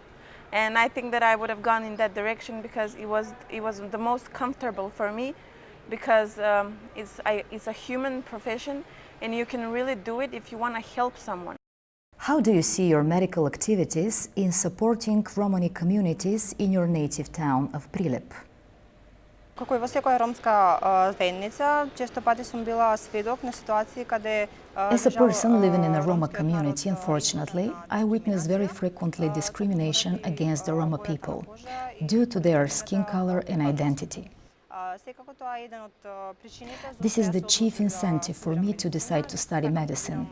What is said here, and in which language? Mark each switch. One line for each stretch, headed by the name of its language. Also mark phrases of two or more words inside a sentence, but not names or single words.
English: And I think that I would have gone in that direction because it was the most comfortable for me, because it's a human profession and you can really do it if you want to help someone. How do you see your medical activities in supporting Romani communities in your native town of Prilep?
Macedonian: Како и во секоја ромска заедница, често пати сум била сведок на ситуации каде
English: As a person living in a Roma community, unfortunately, I witness very frequently discrimination against the Roma people due to their skin color and identity. This is the chief incentive for me to decide to study medicine.